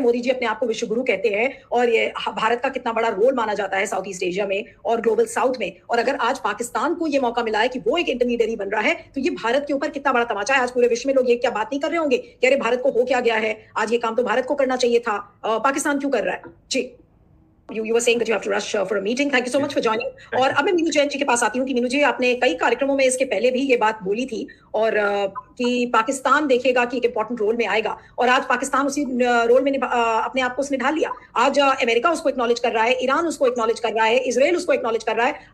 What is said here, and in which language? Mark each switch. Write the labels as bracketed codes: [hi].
[hi] मोदी जी अपने आप को विश्व गुरु कहते हैं और ये भारत का कितना बड़ा रोल माना जाता है साउथ ईस्ट एशिया में और ग्लोबल साउथ में। और अगर आज पाकिस्तान को ये मौका मिला है कि वो एक इंटरमीडियरी बन रहा है तो ये भारत के ऊपर कितना बड़ा तमाचा है। आज पूरे विश्व में लोग ये क्या बात नहीं कर रहे होंगे कि अरे भारत को हो क्या गया है, आज ये काम तो भारत को करना चाहिए था, पाकिस्तान क्यों कर रहा है? [en] जी, You were saying that you have to rush for a meeting. Thank you so much for joining. [hi] और अब मैं मीनू जैन जी के पास आती हूँ कि मीनू जी, आपने कई कार्यक्रमों में इसके पहले भी ये बात बोली थी और कि पाकिस्तान देखेगा कि एक इंपॉर्टेंट रोल में आएगा और आज पाकिस्तान उसी रोल में अपने आप को उसने ढाल लिया। आज अमेरिका उसको एक्नॉलेज कर रहा है, ईरान उसको एक्नॉलेज कर रहा है, इजराइल उसको एक्नॉलेज कर रहा है।